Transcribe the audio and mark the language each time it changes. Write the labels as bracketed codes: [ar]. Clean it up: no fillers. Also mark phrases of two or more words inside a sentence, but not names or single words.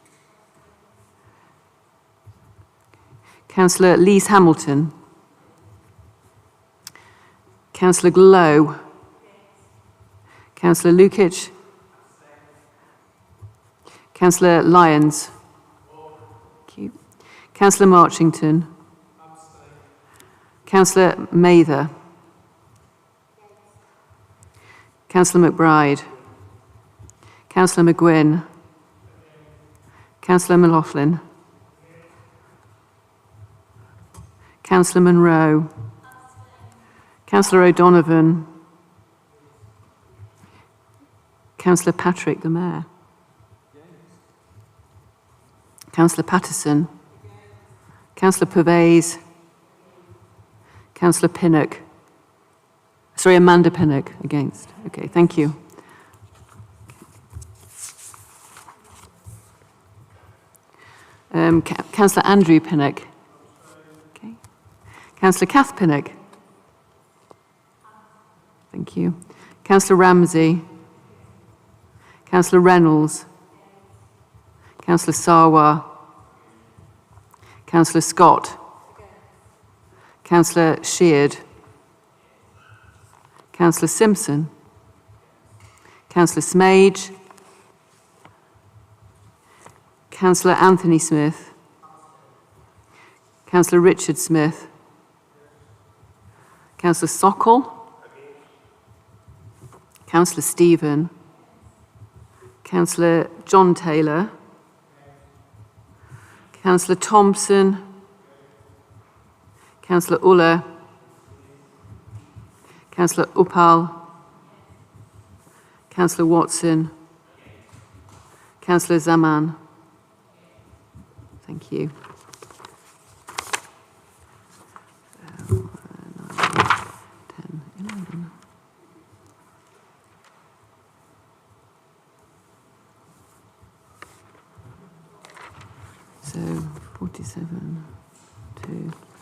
[en] Councillor Lise Hamilton. Councillor Glow. Councillor Lukic. Councillor Lyons. Thank you. Councillor Marchington. Councillor Mather. Councillor McBride. Councillor McGuinn. Councillor M'Laughlin. Councillor Munro. Councillor O'Donovan. Councillor Patrick, the Mayor. Councillor Patterson. Councillor Pervez. Councillor Pinnock. Sorry, Amanda Pinnock, against. Okay, thank you. Councillor Andrew Pinnock. Okay. Councillor Kath Pinnock. Thank you. Councillor Ramsey. Councillor Reynolds. Councillor Sarwar. Councillor Scott. Councillor Sheard. Councillor Simpson. Councillor Smage. Councillor Anthony Smith. Councillor Richard Smith. Councillor Sokol. Councillor Stephen. Councillor John Taylor. Councillor Thompson. Councillor Uller. Councillor Uppal. Councillor Watson. Councillor Zaman. Thank you. 10, 11. So 47, 2.